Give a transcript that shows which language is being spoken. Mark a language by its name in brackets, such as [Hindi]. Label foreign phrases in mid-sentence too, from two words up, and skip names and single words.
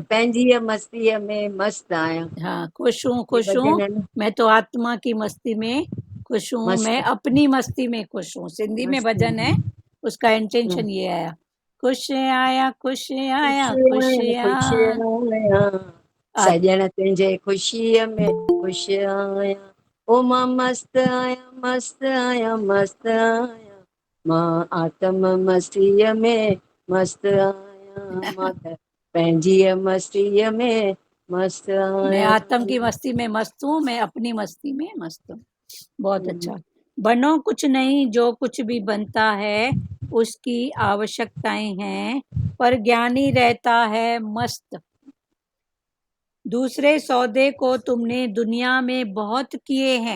[Sindhi] पंहिंजी मस्ती में मस्त आया। [Hindi] हाँ, खुश हूँ ये खुश हूँ। भजन है ना, मैं तो आत्मा की मस्ती में खुश हूँ, मैं मस्त अपनी मस्ती में खुश हूँ। सिंधी में मस्त। भजन है, उसका इंटेंशन ये आया। [Sindhi] खुश आया, खुश खुश आया, खुश आया खुश आया। आया, सजण तुंहिंजे ख़ुशीअ में खुश आया। ओ मां मस्त आया, मस्त आया, मस्त आया, मां आत्म मस्तीअ में मस्त आया, मां त पंहिंजी मस्तीअ में मस्त [Hindi] मैं [Sindhi] आया। [Hindi] आत्म की मस्ती में मस्त हूँ, मैं अपनी मस्ती में मस्त हूँ। बहुत अच्छा। बनो कुछ नहीं, जो कुछ भी बनता है उसकी आवश्यकताएं हैं, पर ज्ञानी रहता है मस्त। दूसरे सौदे को तुमने दुनिया में बहुत किए हैं।